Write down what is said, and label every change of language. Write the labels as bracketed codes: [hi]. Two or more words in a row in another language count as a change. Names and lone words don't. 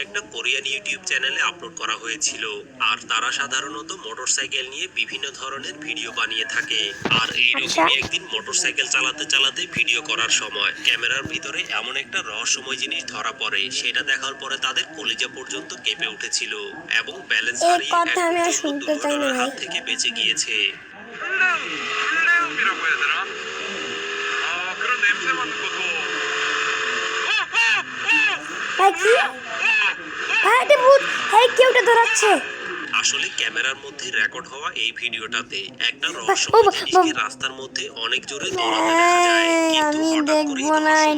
[bn] আগে একটা কোরিয়ান ইউটিউব চ্যানেলে আপলোড করা হয়েছিল আর তারা সাধারণত মোটরসাইকেল নিয়ে বিভিন্ন ধরনের ভিডিও বানিয়ে থাকে আর আচ্ছা। এইরকমই একদিন মোটরসাইকেল চালাতে চালাতে ভিডিও করার সময় ক্যামেরার ভিতরে এমন একটা রহস্যময় জিনিস ধরা পড়ে সেটা দেখার পরে তাদের কলিজা পর্যন্ত কেঁপে উঠেছিল এবং ব্যালেন্স এই হারিয়ে কথা আমি আর এক পর্যন্ত শুনতে চাই না দুর্ঘটনার ভাই। হাত থেকে বেঁচে গিয়েছে। [ko] 플레움이라고 해야 되나? 아 그런 냄새 맡는 것도 [bn] ভাই কি ভাই এটা ভূত, হ্যাঁ কেউটা ধরাচ্ছে। আসলে ক্যামেরার মধ্যে রেকর্ড হওয়া এই ভিডিওটাতে একটা ও রহস্যময় বা- জিনিসকে রাস্তার মধ্যে অনেক জোরে দৌড়াতে দেখা যায় কিন্তু আমি হঠাৎ করে দেখবো না রহস্যময়